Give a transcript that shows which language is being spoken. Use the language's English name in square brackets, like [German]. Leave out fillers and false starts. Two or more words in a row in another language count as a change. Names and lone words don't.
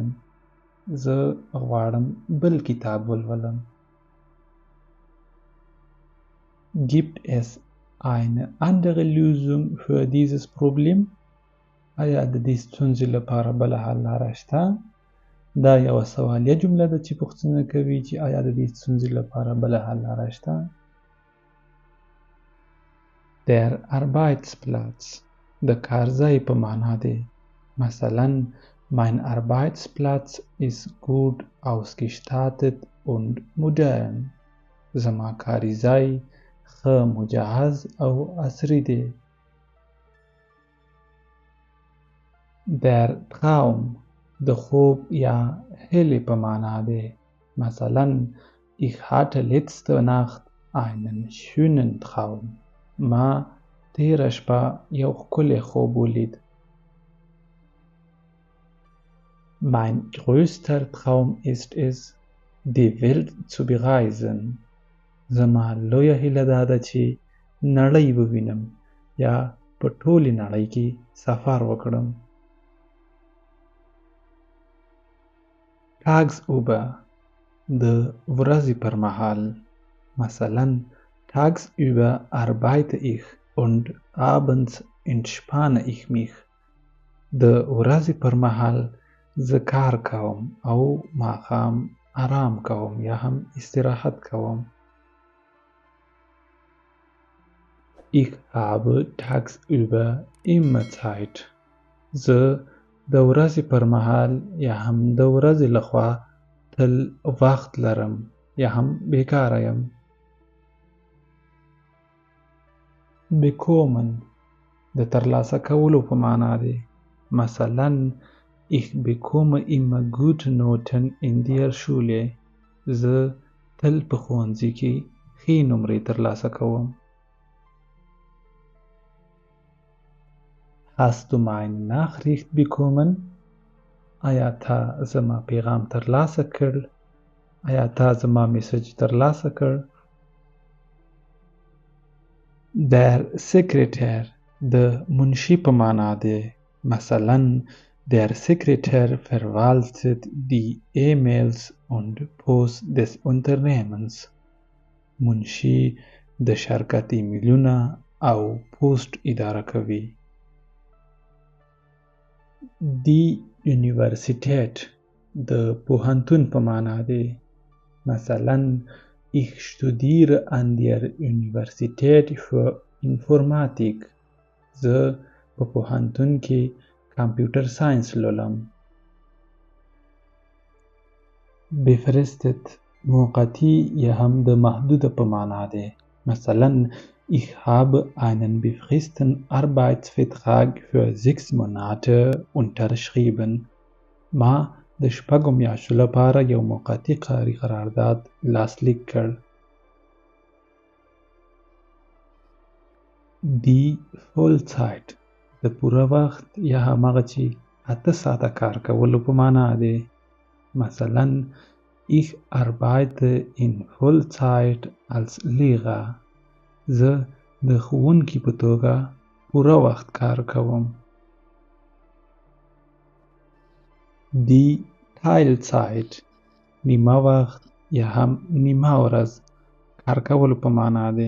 [Pashto] زه غواړم بل کتاب ولولم. [German] Gibt es eine andere Lösung für dieses Problem? [Pashto] آیا د دې ستونزې لپاره بله حل لاره شته؟ دا یوه سوالیه جمله ده چې پوښتنه کوي چې آیا د دې ستونزې لپاره بله حل لاره شته؟ [German] Der Arbeitsplatz [Pashto] د کارځای په معنا دی. [German] مثلا mein Arbeitsplatz ist gut ausgestattet und modern. [Pashto] زما کاري ځای ښه مجهز او عصري دی. [German] Der Traum [Pashto] د خوب یا هیلې په معنا دی. [German] مثلا ich hatte letzte Nacht einen schönen Traum. [Pashto] ما تیره شپه یو ښکلی خوب ولید. [German] Mein größter Traum ist es, die Welt zu bereisen. [Pashto] زما لویه هیله دا ده چې نړۍ ووینم یا په ټولې نړۍ کې سفر وکړم. Tagsüber د ورځې پر مهال. [German] مثلا tagsüber arbeite ich und abends entspanne ich mich. [Pashto] د ورځې پر مهال زه کار کوم او ماښام آرام کوم یا هم استراحت کوم. [German] Ich habe tagsüber immer Zeit. [Pashto] زه د ورځې پر مهال یا هم د ورځې لخوا تل وخت لرم یا هم بیکاره یم. Bekommen د ترلاسه کولو په معنا دی. [German] مثلا ich bekomme immer gute Noten in der Schule. [Pashto] زه تل په ښوونځي کې ښې نمرې ترلاسه کوم. [German] Hast du meine Nachricht bekommen? [Pashto] آیا تا زما پیغام ترلاسه کړ؟ آیا تا زما میسج ترلاسه کړ؟ [German] Der Sekretär [Pashto] د منشي په معنا دی. [German] مثلا der Sekretär verwaltet die E-Mails und Post des Unternehmens. [Pashto] منشي د شرکت ایمیلونه او پوسټ اداره کوي. [German] Die Universität [Pashto] د پوهنتون په معنا دی. [German] مثلا ich studiere an der Universität für Informatik. [Pashto] زه په پوهنتون کې کمپیوټر ساینس لولم. Befristet موقتی یا هم د محدوده په معنا دی. [German] مثلا ich habe einen befristeten Arbeitsvertrag für 6 Monate unterschrieben. [Pashto] ما د 6 میاشتو لپاره یو موقتي کاري قرارداد لاسلیک کړ. [German] Die Vollzeit [Pashto] د پوره وخت یا همغه چې 8 ساعته کار کولو په معنا دی. [German] مثلا ich arbeite in Vollzeit als Lehrer. [Pashto] زه د ښوونکي په توګه پوره وخت کار کوم. [German] Die Teilzeit [Pashto] نیمه وخت یا هم نیمه ورځ کار کولو په معنا دی.